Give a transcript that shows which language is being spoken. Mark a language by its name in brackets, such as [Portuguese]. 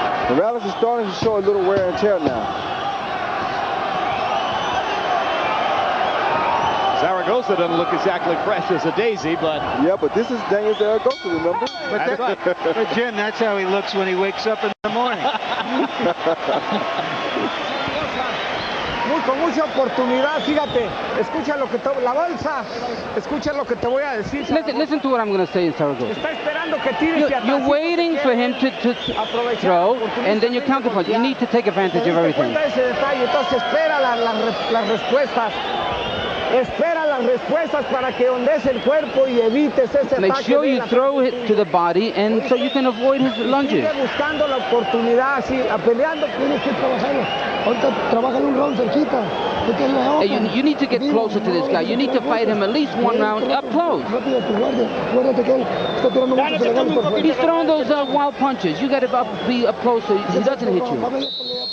[English] Morales is starting to show a little wear and tear now. Zaragoza doesn't look exactly fresh as a daisy, but... Yeah, but this is Daniel Zaragoza, remember? That's right. But Jim, that's how he looks when he wakes up in the morning. [Spanish] Con mucha oportunidad, fíjate, escucha lo que te, la bolsa, escucha lo que te voy a decir. [English] Listen to what I'm going to say in Zaragoza. [Spanish] Está esperando que tires [English] You're waiting for him to throw, and then you counterpunch. You need to take advantage of everything. [Spanish] Entonces espera las respuestas. Espera las respuestas para que ondees el cuerpo y evites ese ataque. [English] Make sure you throw it to the body, and so you can avoid his lunges. [Spanish] Sigue buscando la oportunidad, así, peleando. Tienes que trabajarlo. Ahorita trabajan un round cerquita. [English] Hey, you need to get closer to this guy. You need to fight him at least one round up close. He's throwing those wild punches. You got to be up close so he doesn't hit you.